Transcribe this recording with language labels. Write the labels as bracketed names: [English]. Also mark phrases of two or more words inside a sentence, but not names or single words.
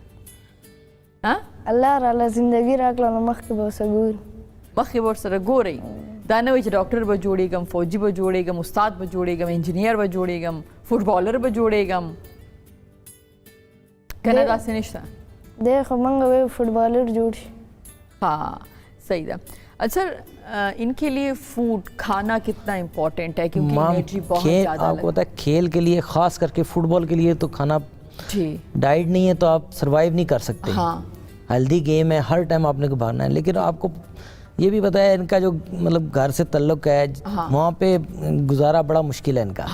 [Pashto] الله راله زندګي راکړه نو مخکې به ورسره ګوري، مخکې به ورسره ګورئ. دا نه وایي چې ډاکټر به جوړېږم، فوجي به جوړېږم، استاد به جوړېږم، انجینیر به جوړېږم، فوټبالر به جوړېږم، که نه داسې نشته؟ دی خو موږ وایو فوټبالر جوړ شي. [Urdu] ہاں صحیح ہے. اچھا ان کے لیے فوڈ کھانا کتنا امپورٹنٹ ہے؟ کیونکہ انرجی بہت زیادہ آپ کو پتہ ہے کھیل کے لیے خاص کر کے فٹ بال کے لیے تو کھانا ڈائٹ نہیں ہے تو آپ سروائیو نہیں کر سکتے. [English] healthy game [Urdu] ہے، ہر ٹائم آپ نے کو بھاگنا ہے. لیکن آپ کو یہ بھی پتہ ہے ان کا جو مطلب گھر سے تعلق ہے وہاں پہ گزارا بڑا مشکل ہے ان کا.